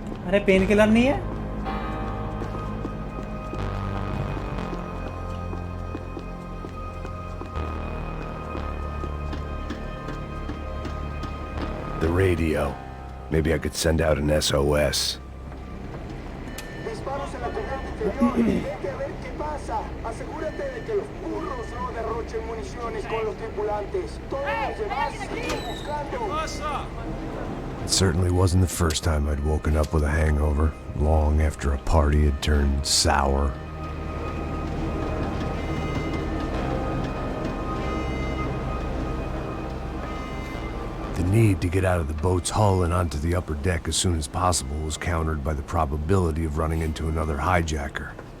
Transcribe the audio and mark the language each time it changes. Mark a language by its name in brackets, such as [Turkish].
[Hindi] अरे pain killer नहीं है? [English] The radio. Maybe I could send out an SOS. [Spanish] Disparos en la corriente interior. Vete a ver qué pasa. Asegúrate de que los burros no derrochen municiones con los tripulantes. Todos los demás siguen buscando. [English] It certainly wasn't the first time I'd woken up with a hangover, long after a party had turned sour. The need to get out of the boat's hull and onto the upper deck as soon as possible was countered by the probability of running into another hijacker.